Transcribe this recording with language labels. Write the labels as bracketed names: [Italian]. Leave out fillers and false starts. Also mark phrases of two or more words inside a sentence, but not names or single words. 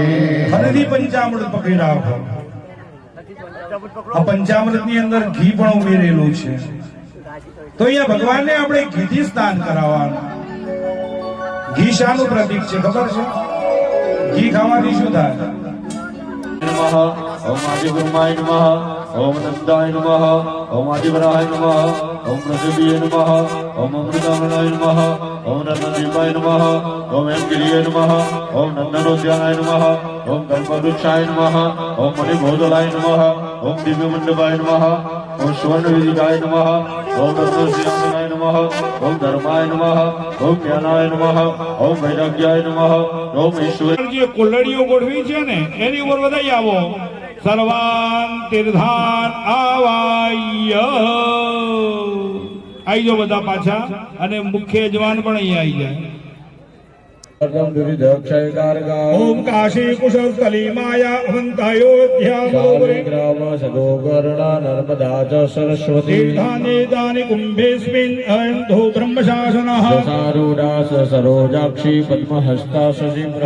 [Gujarati] ફરીથી પંચામૃત પકડી રાખો. આ પંચામૃત ની અંદર ઘી પણ ઉમેરેલું છે. તો અહીંયા ભગવાનને આપણે ઘીથી સ્નાન કરાવવાનું. ઘી શાનું પ્રતીક છે ખબર છે? ઘી ખાવાથી શું થાય? [Sanskrit] नमः ओम आदिब्रह्माय नमः ओम नंदाय नमः ओम आदिवराय नमः ओम पृथिवीय नमः ओम अमृतामनाय नमः ओम रत्नदीपाय नमः ओम हेमगिरिय नमः ओम नंदनोद्यानाय नमः ओम कल्पवृक्षाय नमः ओम मणिभूतलाय नमः ओम दिव्यमंडपाय नमः ओम स्वर्णवेदिकाय नमः ओम रत्नसिंहासनाय नमः ओम धर्माय नमः ओम ज्ञानाय नमः ओम वैराग्याय नमः ओम ईश्वर [Gujarati] જે કોલડીઓ ગોઠવી છે ને એની ઉપર બધાય આવો [Sanskrit] સર્વાન તીર્થાન [Gujarati] આવાય આઈ જો બધા પાછા અને મુખ્ય યજમાન પણ અહીંયા આવી જાય [Sanskrit] ओम काशी कुशस्थली माया अवंतायोध्या नर्मदा च सरस्वती तीर्थानि दानि कुम्भेऽस्मिन् अयन्तो ब्रह्मशासनः सारूढा सरोजाक्षी पद्महस्ता शशिप्रमा